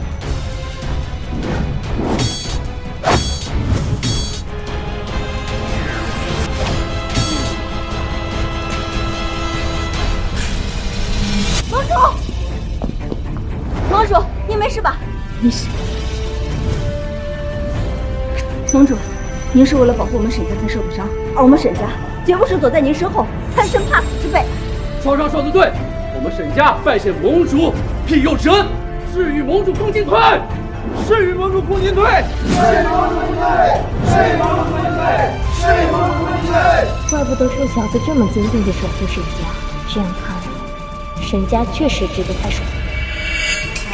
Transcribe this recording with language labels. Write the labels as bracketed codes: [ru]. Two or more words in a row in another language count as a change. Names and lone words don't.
[zh] 盟主，盟主，你沒事吧？沒事。盟主，您是為了保護我們沈家才受的傷，而我們沈家絕不是躲在您身後貪生怕死之輩。雙雙說得對，我們沈家拜謝盟主庇佑之恩，誓與盟主共進退，誓與盟主共進退，誓與盟主共進退，誓與盟主共進退，誓與盟主共進退。怪不得臭小子這麼堅定地守護沈家，這樣看來，沈家確實值得他守護。